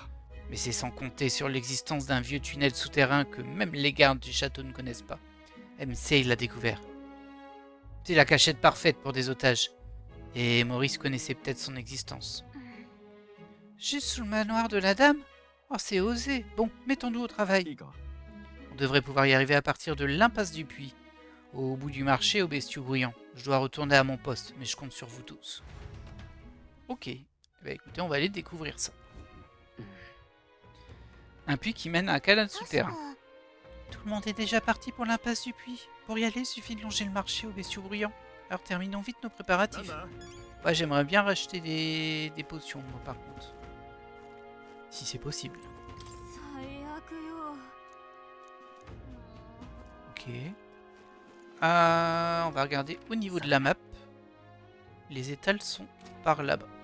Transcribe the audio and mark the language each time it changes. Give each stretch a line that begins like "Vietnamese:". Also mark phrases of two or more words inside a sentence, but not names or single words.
French: Mais c'est sans compter sur l'existence d'un vieux tunnel souterrain que même les gardes du château ne connaissent pas. MC l'a découvert. C'est la cachette parfaite pour des otages. Et Maurice connaissait peut-être son existence. Juste sous le manoir de la dame? Oh, c'est osé. Bon, mettons-nous au
Japanese: い
French: travail.
Japanese: いか
French: On devrait pouvoir y arriver à partir de l'impasse du puits, au bout du marché aux bestiaux bruyants. Je dois retourner à mon poste, mais je compte sur vous tous. Ok. Bah écoutez, on va aller découvrir ça. Un puits qui mène à un canal
Japanese: 確
French: souterrain.
Japanese: か
French: Tout le monde est déjà parti pour l'impasse du puits. Pour y aller, il suffit de longer le marché aux bestiaux bruyants. Alors terminons vite nos
Japanese: なん
French: préparatifs.
Japanese: だ
French: Ouais, j'aimerais bien racheter des potions, moi, par contre. Si c'est possible.
Japanese: 最悪よ。
French: Ok. On va regarder au niveau de la map. Les étals sont par là-bas.